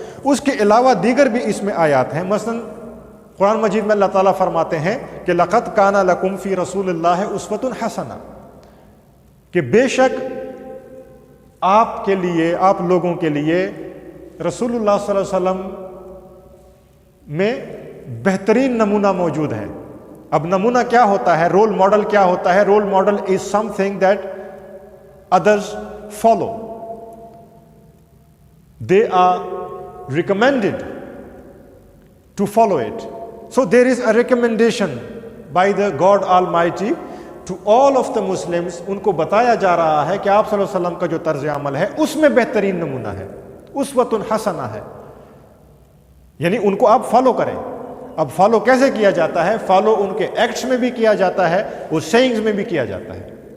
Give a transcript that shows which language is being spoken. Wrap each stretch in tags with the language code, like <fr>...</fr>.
<ur>اس کے علاوہ دیگر بھی اس میں آیات ہیں. مثلا قرآن مجید میں اللہ تعالیٰ فرماتے ہیں کہ</ur> <ar>لَقَدْ كَانَ لَكُمْ فِي رَسُولِ اللَّهِ أُسْوَةٌ حَسَنَةٌ،</ar> <ur>کہ بے شک آپ کے لیے، آپ لوگوں کے لیے رسول اللہ صلی اللہ علیہ وسلم میں بہترین نمونہ موجود ہے. اب نمونہ کیا ہوتا ہے، رول ماڈل کیا ہوتا ہے؟ Role model is some thing that others follow.</ur> <en>They are recommended to follow it. So there is a recommendation by the God Almighty to all of the Muslims.</en> <ur>ان کو بتایا جا رہا ہے کہ آپ صلی اللہ علیہ وسلم کا جو طرز عمل ہے اس میں بہترین نمونہ ہے، اسوۃ حسنہ ہے. یعنی ان کو آپ فالو کریں. اب فالو کیسے کیا جاتا ہے؟ فالو ان کے ایکٹس میں بھی کیا جاتا ہے، وہ سیئنگز میں بھی کیا جاتا ہے.</ur>